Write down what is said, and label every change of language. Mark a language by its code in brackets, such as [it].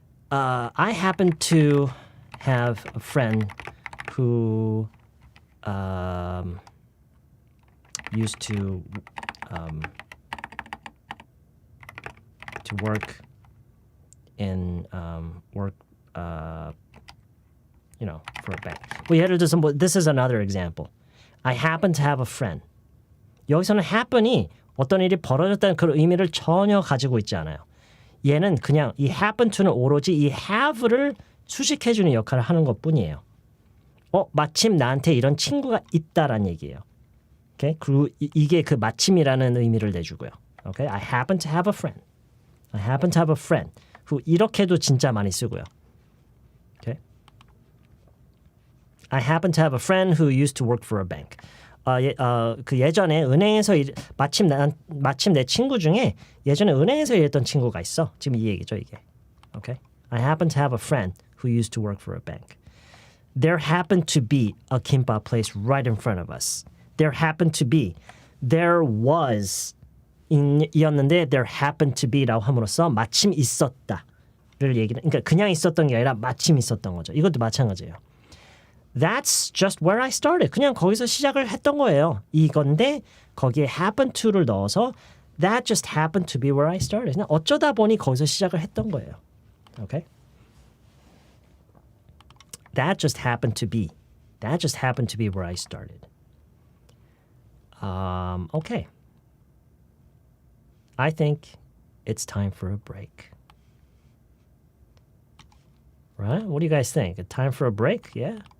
[en] I happen to have a friend who used to work in for a bank. [ko] 뭐 예를 들어서 [en] this is another example. I happen to have a friend. [ko] 여기서는 happen이 어떤 일이 벌어졌다는 그런 의미를 전혀 가지고 있지 않아요. 얘는 그냥 이 happen to는 오로지 이 have를 수식해주는 역할을 하는 것뿐이에요. 마침 나한테 이런 친구가 있다라는 얘기예요. [en] Okay? [ko] 그리고 이게 그 마침이라는 의미를 내주고요. [en] Okay? I happen to have a friend. I happen to have a friend. [ko] 이렇게도 진짜 많이 쓰고요. [en] Okay? I happen to have a friend who used to work for a bank. [ko] 그 예전에 은행에서 마침 내 친구 중에 예전에 은행에서 일했던 친구가 있어. 지금 이 얘기죠, 이게. Okay? [en] I happen to have a friend who used to work for a bank. There happened to be a kimbap place right in front of us. There happened to be. [ko] There was 이었는데 [en] there happened to be [ko] 라고 함으로써 마침 있었다를 얘기는 그러니까 그냥 있었던 게 아니라 마침 있었던 거죠. 이것도 마찬가지예요. [en] That's just where I started. [ko] 그냥 거기서 시작을 했던 거예요. 이건데 거기에 [en] happen to를 넣어서 that just happened to be where I started. [ko] 그냥 어쩌다 보니 거기서 시작을 했던 거예요. [en] Okay? That just happened to be. That just happened to be where I started. Okay. I think it's time for a break. Right? What do you guys think? A time for a break? Yeah?